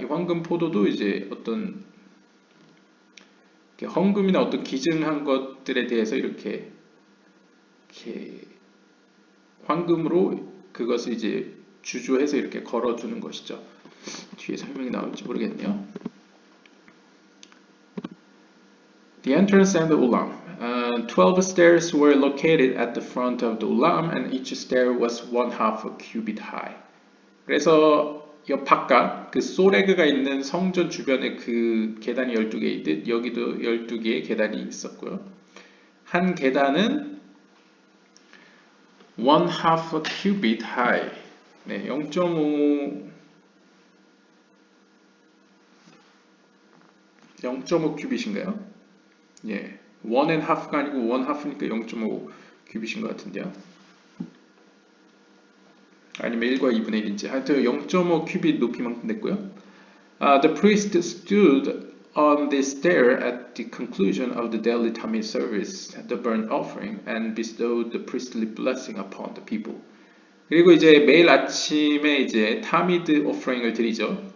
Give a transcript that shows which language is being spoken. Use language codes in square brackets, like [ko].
[ko] 이 황금 포도도 이제 어떤 헌금이나 어떤 기증한 것들에 대해서 이렇게 황금으로 그것을 이제 주조해서 이렇게 걸어주는 것이죠. 뒤에 설명이 나올지 모르겠네요. [en] The entrance and the ulam. 12 stairs were located at the front of the ulam, and each stair was 1/2 a cubit high. [ko] 그래서 이 바깥 그 소레그가 있는 성전 주변에 그 계단이 12개 있듯 여기도 12개의 계단이 있었고요. 한 계단은 [en] 1/2 a cubit high. [ko] 네, 0.5 큐빗인가요? 예, 1.5가 아니고 1/2니까 0.5 큐빗인 것 같은데요. 아니면 1과 2분의 1인지 하여튼 0.5 큐빗 높이만큼 됐고요. [en] The priest stood on the stair at the conclusion of the daily Tamid service, the burnt offering, and bestowed the priestly blessing upon the people. [ko] 그리고 이제 매일 아침에 이제 타미드 오프링을 드리죠.